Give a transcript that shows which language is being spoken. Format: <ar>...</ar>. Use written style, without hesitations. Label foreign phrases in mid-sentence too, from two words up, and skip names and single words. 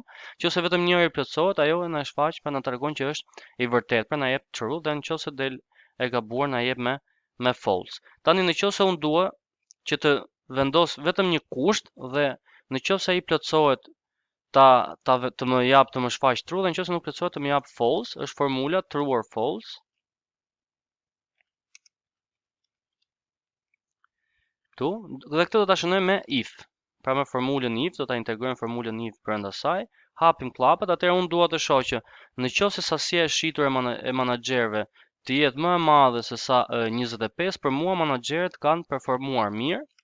<sq>Nëse vetëm njëri plotësohet, ajo na shfaq, pra na tregon që është i vërtet, pra na jep true, dhe nëse del e gabuar na jep me false. Tani nëse unë dua që të vendos vetëm një kusht dhe nëse ai plotësohet të më jap të më shfaq true, dhe nëse nuk plotësohet të më jap false, është formula</sq> <en>true or false.</en> <sq>Dhe këtë do ta shënojmë me if. Pra me formulën if do ta integrojmë formulën if brenda saj, hapim klapët, atëherë unë dua të shoh që nëse sasia e shitur e menaxherëve të jetë më e madhe se sa 25, për mua menaxherët kanë performuar mirë.</sq>